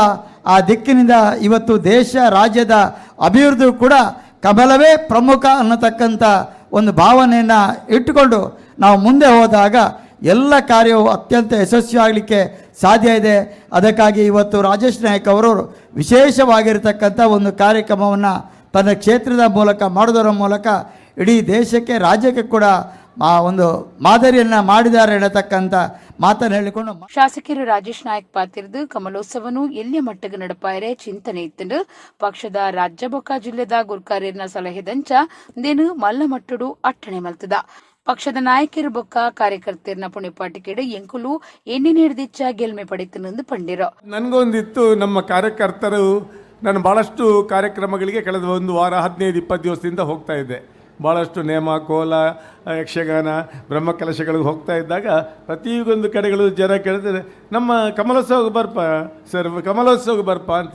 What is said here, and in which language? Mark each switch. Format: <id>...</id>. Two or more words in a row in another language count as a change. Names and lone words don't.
<kn>ಆ ದಿಕ್ಕಿನಿಂದ ಇವತ್ತು ದೇಶ ರಾಜ್ಯದ ಅಭಿವೃದ್ಧಿ ಕೂಡ ಕಮಲವೇ ಪ್ರಮುಖ ಅನ್ನತಕ್ಕಂಥ ಒಂದು ಭಾವನೆಯನ್ನು ಇಟ್ಟುಕೊಂಡು ನಾವು ಮುಂದೆ ಹೋದಾಗ ಎಲ್ಲ ಕಾರ್ಯವು ಅತ್ಯಂತ ಯಶಸ್ವಿಯಾಗಲಿಕ್ಕೆ ಸಾಧ್ಯ ಇದೆ. ಅದಕ್ಕಾಗಿ ಇವತ್ತು ರಾಜೇಶ್ ನಾಯ್ಕ್ ಅವರು ವಿಶೇಷವಾಗಿರತಕ್ಕಂಥ ಒಂದು ಕಾರ್ಯಕ್ರಮವನ್ನು ತನ್ನ ಕ್ಷೇತ್ರದ ಮೂಲಕ ಮಾಡೋದರ ಮೂಲಕ ಇಡೀ ದೇಶಕ್ಕೆ ರಾಜ್ಯಕ್ಕೆ ಕೂಡ ಒಂದು ಮಾದರಿಯನ್ನು ಮಾಡಿದ್ದಾರೆ ಎನ್ನತಕ್ಕಂಥ ಮಾತನ್ನು ಹೇಳಿಕೊಂಡು</kn> <tcy>ಶಾಸಕರು ರಾಜೇಶ್ ನಾಯ್ಕ್ ಪಾತಿರ್ದು ಕಮಲೋತ್ಸವನು ಎಲ್ಲಿಯ ಮಟ್ಟಕ್ಕೆ ನಡಪಾಯರೆ ಚಿಂತನೆ ಇತ್ತು ಪಕ್ಷದ ರಾಜ್ಯ ಬೊಕ್ಕ ಜಿಲ್ಲೆದ ಗುರುಕಾರ್ಯರ್ನ ಸಲಹೆದಂಚ ದೇನು ಮಲ್ಲ ಮಟ್ಟಡು ಅಟ್ಟಣೆ ಮಲ್ತದ ಪಕ್ಷದ ನಾಯಕರು ಬೊಕ್ಕ ಕಾರ್ಯಕರ್ತರ ಪುಣ್ಯಪಾಟಿಕೆಡು ಎಂಕುಲು ಎಣ್ಣೆ ಹಿಡಿದಿಚ್ಚ ಗೆಲ್ಮೆ ಪಡಿತನೆಂದು ಪಂಡಿರೋ.</tcy> <kn>ನನಗೊಂದಿತ್ತು, ನಮ್ಮ ಕಾರ್ಯಕರ್ತರು ನಾನು ಬಹಳಷ್ಟು ಕಾರ್ಯಕ್ರಮಗಳಿಗೆ ಕಳೆದ ಒಂದು ವಾರ 15-20 ದಿವಸದಿಂದ ಹೋಗ್ತಾ ಇದ್ದೆ. ಭಾಳಷ್ಟು ನೇಮ, ಕೋಲ, ಯಕ್ಷಗಾನ, ಬ್ರಹ್ಮಕಲಶಗಳಿಗೆ ಹೋಗ್ತಾ ಇದ್ದಾಗ ಪ್ರತಿಯೊಂದು ಕಡೆಗಳು ಜನ ಕೇಳ್ತಾರೆ, ನಮ್ಮ ಕಮಲೋತ್ಸವಕ್ಕೆ ಬರ್ಪ ಅಂತ.</kn>